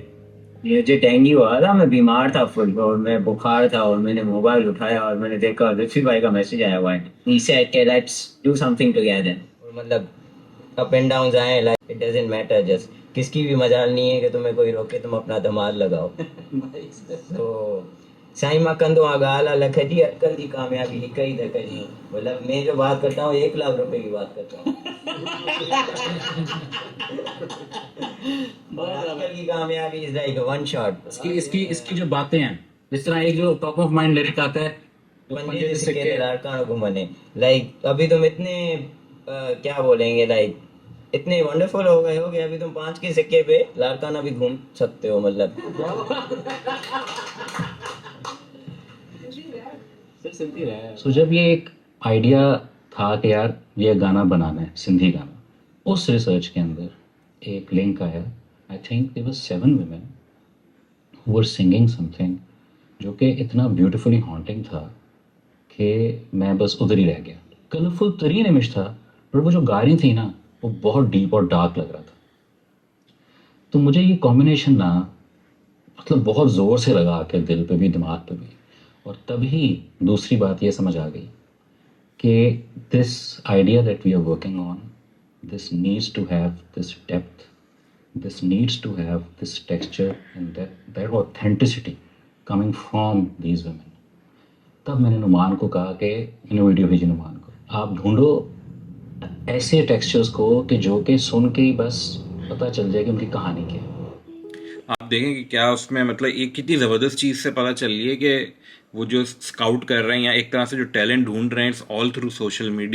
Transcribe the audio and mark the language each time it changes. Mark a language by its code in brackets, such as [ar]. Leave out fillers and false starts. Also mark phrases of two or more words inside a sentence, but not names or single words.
[hi] मुझे डेंगू हुआ था, मैं बीमार था फुल और मैं बुखार था, और मैंने मोबाइल उठाया और मैंने देखा लुत्फी भाई का मैसेज आया हुआ है। [en] he said [hi] के [en] let's do something together. [hi] मतलब [en] up and down [hi] आए, [en] like it doesn't matter, [hi] जस्ट किसकी भी मजाल नहीं है कि तुम्हें कोई रोके, तुम अपना धमाल लगाओ। [sd] तो साईं मां कंदो आ गाल लख जी अटकल जी कामयाबी हिक ही धक जी। [hi] मतलब मैं जो बात करता हूँ 1 लाख रुपए की बात करता हूँ। अटकल की कामयाबी [en] is like one shot. [hi] इसकी जो बातें हैं, जिस तरह एक जो [en] top of mind lyric [hi] आता है, [sd] पंजे से सिक्के लाड़कान घूमने, [hi] लाइक अभी तुम इतने क्या बोलेंगे, लाइक इतने वंडरफुल हो गए हो कि अभी तुम 5 के सिक्के पे लाड़काना भी घूम सकते हो। मतलब सो जब ये एक आइडिया था कि यार ये गाना बनाना है, सिंधी गाना, उस रिसर्च के अंदर एक लिंक आया। [en] I think there were 7 women who were singing something [hi] जो कि इतना [en] beautifully haunting [hi] था कि मैं बस उधर ही रह गया। कलरफुल तरीन इमेज था, पर वो जो गा रही थी ना वो बहुत डीप और डार्क लग रहा था। तो मुझे ये कॉम्बिनेशन ना मतलब बहुत ज़ोर से लगा के दिल पे भी दिमाग पे भी। और तभी दूसरी बात ये समझ आ गई कि [en] this idea that we are working on, this needs to have this depth, this needs to have this texture and that authenticity coming from these women. [hi] तब मैंने नुमान को कहा कि मैंने वीडियो भेजी नुमान को, आप ढूंढो ऐसे टेक्सचर्स को कि जो कि सुन के ही बस पता चल जाए कि उनकी कहानी क्या है। आप देखें कि क्या उसमें मतलब एक कितनी ज़बरदस्त चीज़ से पता चल रही है कि वो जो स्काउट कर रहे हैं या एक तरह से जो टैलेंट ढूंढ रहे हैं, [en] it's all through social media.